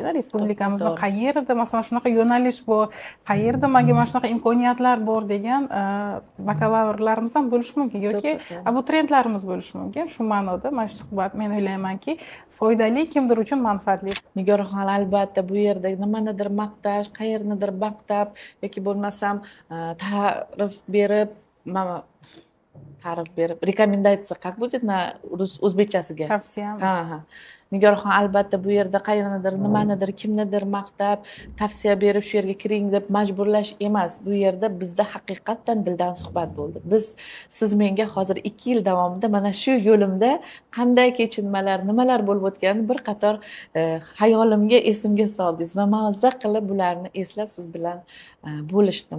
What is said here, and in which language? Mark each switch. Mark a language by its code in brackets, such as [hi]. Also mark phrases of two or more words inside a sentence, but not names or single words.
[uz] Respublikamizda qayerda masalan shunaqa yo'nalish bor, qayerda menga mana shunaqa imkoniyatlar bor degan bakalavrlarimiz ham bo'lishi mumkin yoki abituriyentlarimiz bo'lishi mumkin. Shu ma'noda mana shu suhbat men o'ylaymanki, foydali, kimdir uchun manfaatli. Nigorxon albatta bu yerda nimanidir maqtash, qayernidir maqtab yoki bo'lmasam ta'rif berib, rekomendatsiya, [ru] как будет на o'zbekchasiga? [uz] Tavsiya. Ha. Nigorxon albatta bu yerda qayernidir, nimanidir, kimnidir maqtab, tavsiya berib shu yerga kiring deb majburlash emas. Bu yerda bizda haqiqatdan dildan suhbat bo'ldi. Siz menga hozir 2 yil davomida mana shu yo'limda qanday kechinmalar, nimalar bo'lib o'tganini bir qator hayolimga, esimga soldingiz va mazza qilib bularni eslab siz bilan bo'lishdim.